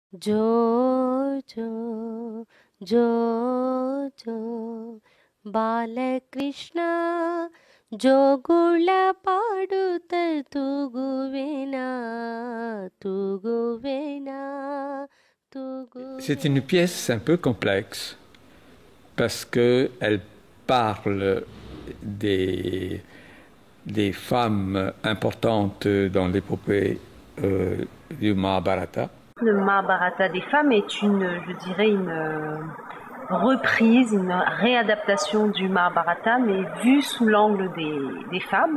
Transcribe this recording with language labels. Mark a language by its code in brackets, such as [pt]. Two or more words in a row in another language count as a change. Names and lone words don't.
[kn] ಜೋ ಜೋ ಜೋ ಜೋ ಬಾಲಕೃಷ್ಣ ಜೋಗುಳ ಪಾಡುತ್ತ ತೂಗುವೆನಾ ತೂಗುವೆನಾ ತೂಗುವೆನಾ. [fr] C'est une pièce un peu complexe parce qu'elle parle des femmes importantes dans l'épopée du Mahabharata. Le Mahabharata des femmes est je dirais, une reprise, une réadaptation du Mahabharata, mais vue sous l'angle des femmes.